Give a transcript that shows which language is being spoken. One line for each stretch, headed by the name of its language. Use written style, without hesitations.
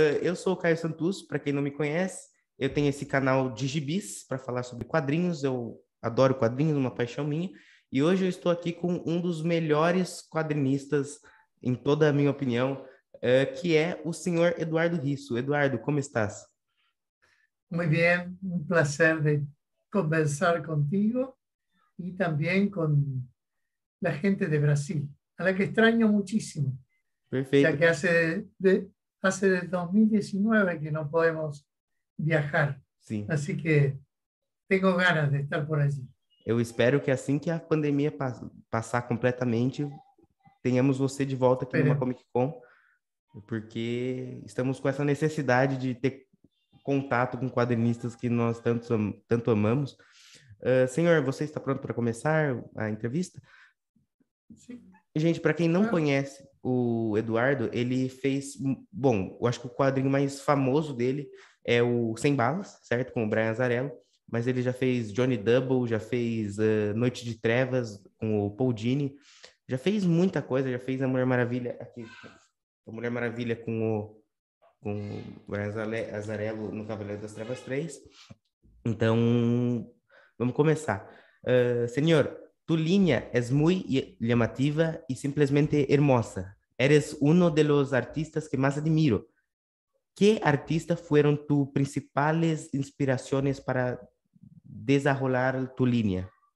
Portuguese: Eu sou o Caio Santus, para quem não me conhece, eu tenho esse canal de gibis para falar sobre quadrinhos, eu adoro quadrinhos, uma paixão minha, e hoje eu estou aqui com um dos melhores quadrinistas, em toda a minha opinião, que é o senhor Eduardo Risso. Eduardo, como estás?
Spanish: Muy bien, un placer de conversar contigo y también con la gente de Brasil, a la que extraño muchísimo, ya
Portuguese: Perfeito.
Spanish: que hace de 2019 que no podemos viajar,
Portuguese: Sim.
Spanish: así que tengo ganas de estar por allí.
Portuguese: Eu espero que assim que a pandemia passar completamente, tenhamos você de volta aqui numa
Spanish: Pero
Portuguese: Comic Con, porque estamos com essa necessidade de ter contato com quadrinistas que nós tanto amamos. Senhor, você está pronto para começar a entrevista?
Spanish: sí,
Portuguese: Gente, para quem não
Spanish: claro.
Portuguese: conhece o Eduardo, ele fez, bom, eu acho que o quadrinho mais famoso dele é o Sem Balas, certo? Com o Brian Azzarello, mas ele já fez Johnny Double, já fez Noite de Trevas com o Paul Dini, já fez muita coisa, já fez a Mulher Maravilha aqui, a Mulher Maravilha com o Brian Azzarello no Cavaleiro das Trevas 3. Então, vamos começar.
Spanish: Senhor, tu línea es muy llamativa y simplemente hermosa. Eres uno de los artistas que más admiro. ¿Qué artistas fueron tus principales inspiraciones para desarrollar tu línea?